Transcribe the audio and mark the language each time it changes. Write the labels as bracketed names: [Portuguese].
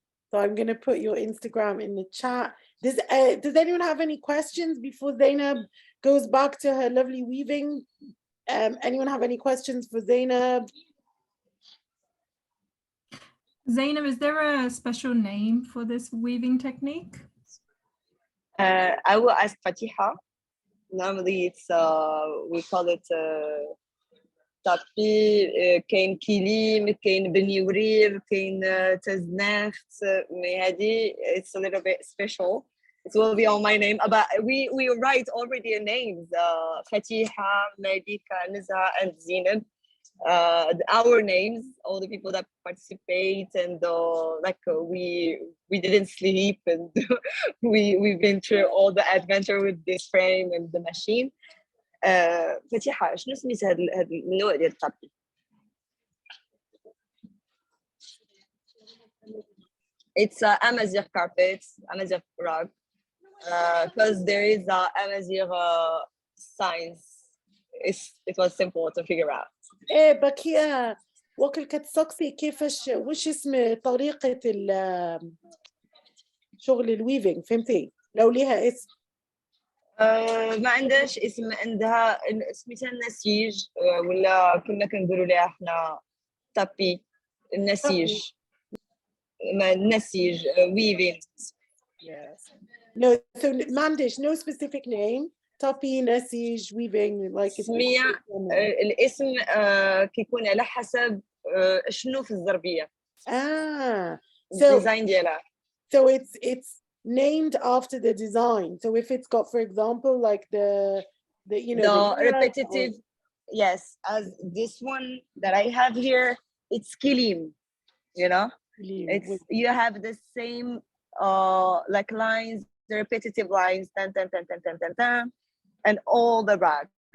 [English] So I'm going to put your Instagram in the chat. Does anyone have any questions before Zeinab goes back to her lovely weaving? Anyone have any questions for Zeinab? Zeinab, is there a special name for this weaving technique? I will ask Fatiha. Normally it's we call it [Arabic] طابي, كاين كيليم, كاين بني ورير, كاين تزناخت. [English] It's a little bit special. It will be on my name, but we write already names, Fatiha, Malika, Niza, and Zeinab. Our names, all the people that participate, and we didn't sleep, and we've been through all the adventure with this frame and the machine. [Arabic] فتيحة شنو سميت هاد النوع ديال الطابي؟ [English] It's Amazigh carpets, Amazigh rug, because there is Amazigh signs. It was simple to figure out. [Arabic] ايه بكيا وكل كتسقسي كيفاش وش اسم طريقة شغل الويفينج، فهمتي؟ لو ليها اسم. ما عندهاش اسم، عندها سميتها النسيج، ولا كنا كنقولوا لها احنا طابي، النسيج. النسيج ويفين. [English] Yes. No, so Mandish, no specific name. Tapi, Nesij, weaving, like it's [Arabic] سمية الاسم كيكون على حسب شنو في الزربية. [English] So [Arabic] الديزاين ديالها. [English] So it's named after the design. So if it's got, for example, like the the repetitive, yes, as this one that I have here, it's kilim, you know, it's you have the same like lines, the repetitive lines, tan, tan, tan, tan, tan, tan, tan, and all the rags.